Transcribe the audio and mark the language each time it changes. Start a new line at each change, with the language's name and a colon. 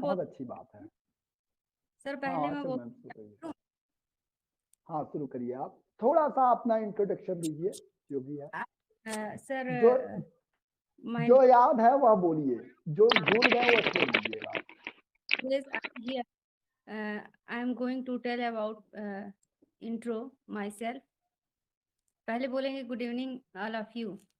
Hindi: बहुत बोल अच्छी बात है। सर, हाँ, पहले मैं अच्छा बोल मैम शुरू करिए। हाँ, शुरू करिए आप। थोड़ा सा अपना इंट्रोडक्शन दीजिए, जो भी है। सर, जो
English: my
Hindi: जो याद है वह बोलिए, जो भूल गए वो छोड़ दीजिएगा।
English: yes, here I am going to tell about intro myself.
Hindi: पहले बोलेंगे
English: Good evening all of you.